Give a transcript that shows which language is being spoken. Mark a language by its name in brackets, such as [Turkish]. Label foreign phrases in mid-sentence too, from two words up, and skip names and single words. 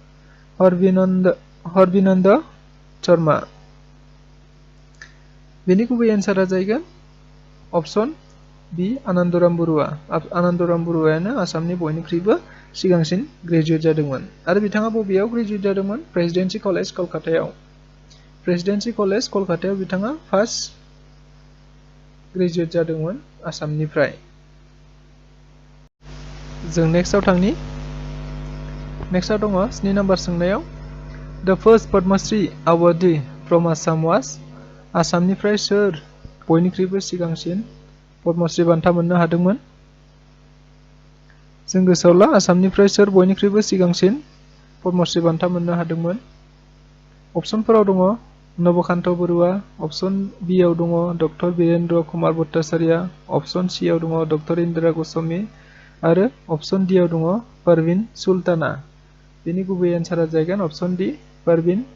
[Bodo] हरबिनन्द शर्मा बेनि गुबै एन्सारा जागोन [English] option B [Bodo] आनन्दराम बरुवायानो आसामनि बयनिख्रुइबो सिगांसिन ग्रेजुवेट जादोंमोन आरो बिथाङा बबेयाव ग्रेजुवेट जादोंमोन प्रेसिडेन्सि कलेज कलकातायाव बिथाङा फार्स्ट ग्रेजुवेट जादोंमोन आसामनिफ्राय जों नेक्स्टआव थांनि नेक्स्टआव दङ 7 नम्बर सोंनायाव [English] The first पद्मश्री awardee from Assam was [Bodo] आसामनिफ्राय सोर बयनिख्रुइबो सिगांसिन पद्मश्री बान्था मोननो हादोंमोन जों गोसोआव ला आसामनिफ्राय सोर बयनिख्रुइबो सिगांसिन पद्मश्री बान्था मोननो हादोंमोन अपसनफोराव दङ नबकान्त बरुवा [English] option B [Bodo] आव दङ डक्टर वीरेन्द्र कुमार भट्टाचार्य [English] option C [Bodo] आव दङ डक्टर इन्दिरा गस्वामी आरो [English] option D [Bodo] आव दङ परवीन सुल्ताना बेनि गुबै एन्सारा जागोन [English] option D [Bodo] परवीन